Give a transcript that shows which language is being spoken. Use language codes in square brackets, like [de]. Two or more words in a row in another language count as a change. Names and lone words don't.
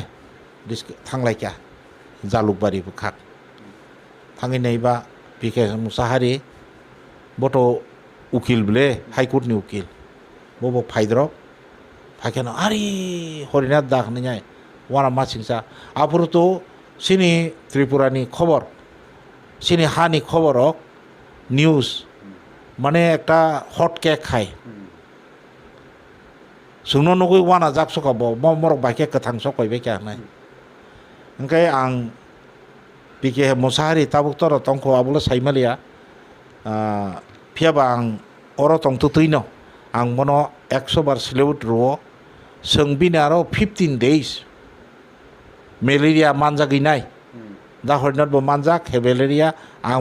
[trp] thanglai kya jalukbari bukhak thangi nei ba pike musahari boto ukil bele high court ni ukil bobo phaidrok phakeno ari horina dak ni wana masingsa apuruto sini Tripura ni khobor sini hani khoborok news [bn] মানে একটা হট কেক খায় [trp] sungno nugui wana jak soka bo morok baike kathang sok koi be kya nai angkai ang pike musahari tabuk toro tongko abulo saimalia phiaba ang oro tong tutuino ang mono 100 bar silebut ro songbini aro 15 days malaria manjagi nai da hornot bo manjak he malaria ang